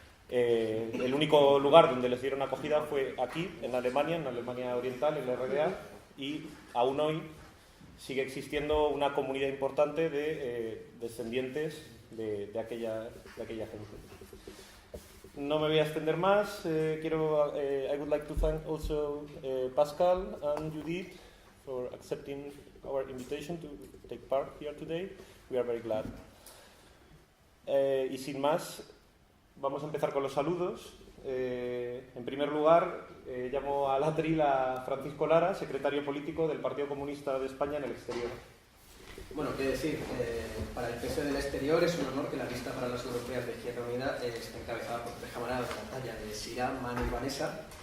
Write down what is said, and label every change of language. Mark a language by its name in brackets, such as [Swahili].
[Spanish] el único lugar donde les dieron acogida fue aquí, en Alemania Oriental, en la RDA, y aún hoy sigue existiendo una comunidad importante de descendientes de aquella gente. No me voy a extender más. [English] I would like to thank also Pascal and Judith for accepting our invitation to take part here today. We are very glad. [Spanish] Y sin más, vamos a empezar con los saludos. En primer lugar, llamo al atril a Francisco Lara, secretario político del Partido Comunista de España en el exterior. Bueno, qué decir, para el PSOE del exterior es un honor que la lista para las europeas de Izquierda Unida esté encabezada por 3 camaradas de la talla de Sira, Manu y Vanessa.